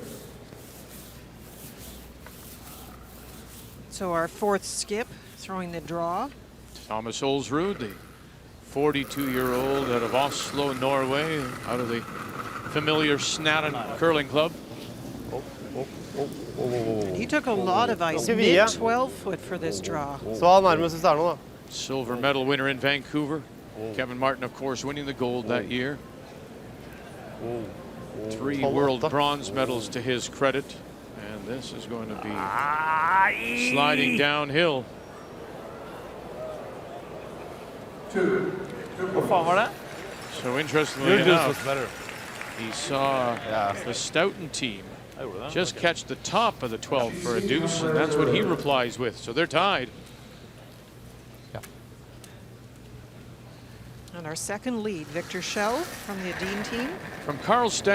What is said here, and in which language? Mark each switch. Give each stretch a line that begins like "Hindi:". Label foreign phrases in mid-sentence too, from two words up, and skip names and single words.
English: So our 4th skip, throwing the draw. Thomas Olsrud, the 42-year-old out of Oslo, Norway, out of the familiar Snadden Curling Club. He took a lot of ice,
Norwegian: Skal vi, ja?
English: mid 12 foot for this draw.
Norwegian: Så han nærmest starter nå, da.
English: Silver medal winner in Vancouver. Kevin Martin, of course, winning the gold that year. 3 world bronze medals to his credit. And this is going to be sliding downhill. 2.
Norwegian: Hva faen var det?
English: So interestingly enough, he saw the Stoughton team just catch the top of the 12 for a deuce, and that's what he replies with. So they're tied. And our 2nd lead, Victor Schell from the Adine team.